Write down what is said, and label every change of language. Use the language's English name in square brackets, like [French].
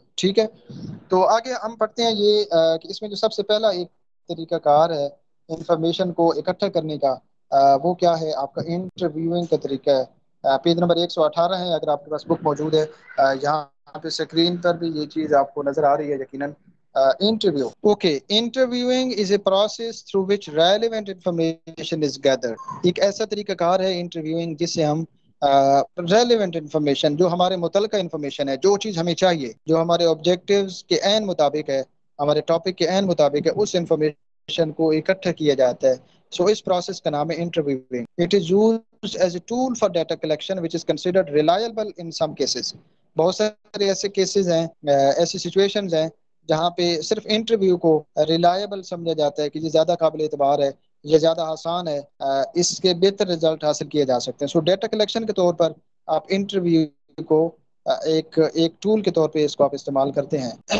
[Urdu] ٹھیک ہے، تو آگے ہم پڑھتے ہیں یہ کہ اس میں جو سب سے پہلا ایک طریقہ کار ہے انفارمیشن کو اکٹھا کرنے کا، وہ کیا ہے؟ آپ کا انٹرویوئنگ کا طریقہ ہے. پیج نمبر 118 ہے، اگر آپ کے پاس بک موجود ہے. یہاں پہ اسکرین پر بھی یہ چیز آپ کو نظر آ رہی ہے یقیناً. [English] Interview, okay, interviewing is a process through which relevant information is gathered. [Urdu] ایک ایسا طریقہ کار ہے انٹرویوئنگ جس سے ہم ریلیونٹ انفارمیشن، جو ہمارے متعلقہ انفارمیشن ہے، جو چیز ہمیں چاہیے، جو ہمارے آبجیکٹیوز کے عین مطابق ہے، ہمارے ٹاپک کے عین مطابق ہے، اس انفارمیشن کو اکٹھا کیا جاتا ہے. سو اس پروسیس کا نام ہے interviewing. [English] It is used as a tool for data collection which is considered reliable in some cases. [Urdu] بہت سارے ایسے کیسز ہیں، ایسی سچویشنز ہیں جہاں پہ صرف انٹرویو کو ریلائبل سمجھا جاتا ہے کہ یہ زیادہ قابل اعتبار ہے، یہ زیادہ آسان ہے، اس کے بہتر رزلٹ حاصل کیے جا سکتے ہیں. سو ڈیٹا کلیکشن کے طور پر آپ انٹرویو کو ایک ٹول کے طور پہ اس کو آپ استعمال کرتے ہیں.